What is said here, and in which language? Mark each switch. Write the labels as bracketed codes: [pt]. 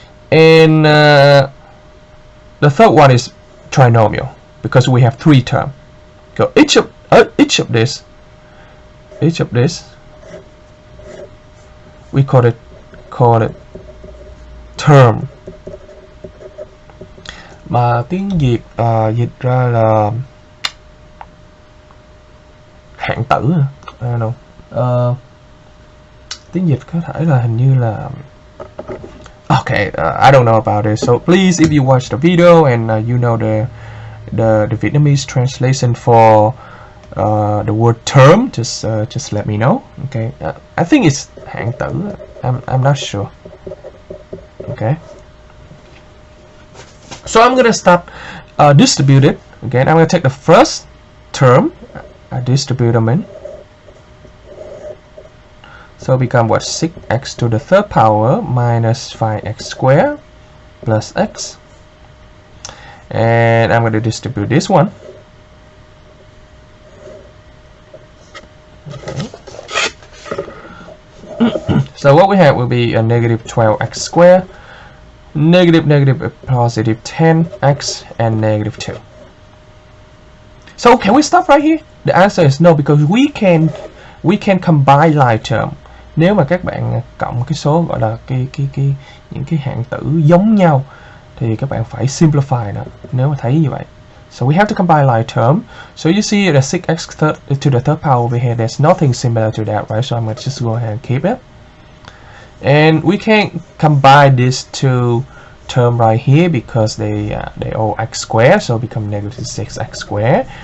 [en] And the third one is trinomial because we have three terms. So each of this we call it term. [vi] Mà tiếng Việt dịch ra là hạng tử. [en] I don't know. [vi] Tiếng Dịch có thể là hình như là [en] okay, I don't know about it. So please, if you watch the video and you know the Vietnamese translation for the word term, just let me know. Okay, I think it's hạng tử. I'm not sure. Okay. So I'm gonna start distribute it. Again, I'm gonna take the first term, I distribute them in. So become what? 6x to the third power minus 5x squared plus x. And I'm going to distribute this one. Okay. So what we have will be a negative 12x squared, negative positive 10x, and negative 2. So can we stop right here? The answer is no, because we can combine like term. [vi] Nếu mà các bạn cộng cái số gọi là những cái hạng tử giống nhau thì các bạn phải simplify nó nếu mà thấy như vậy. [en] So we have to combine like term. So you see the 6x to the third power over here, there's nothing similar to that, right? So I'm going to just go ahead and keep it. And we can combine these two term right here because they all x squared, so become negative 6x squared.